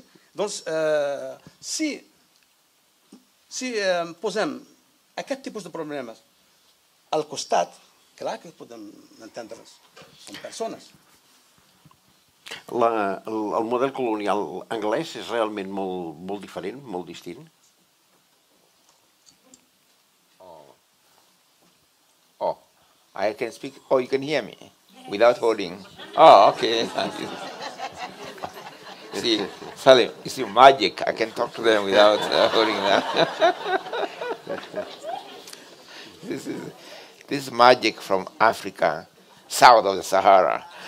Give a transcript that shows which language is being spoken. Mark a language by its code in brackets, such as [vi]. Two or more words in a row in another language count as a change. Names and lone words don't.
[ca] Doncs, si posem aquest tipus de problemes al costat, clar que podem entendre'ls. Són persones. El model colonial anglès és realment molt diferent, molt distint? [en] Oh, I can speak. Oh, you can hear me without holding. Oh, okay. Thank you. See, Salem, you see magic. I can talk to them without holding them. This is magic from Africa, south of the Sahara.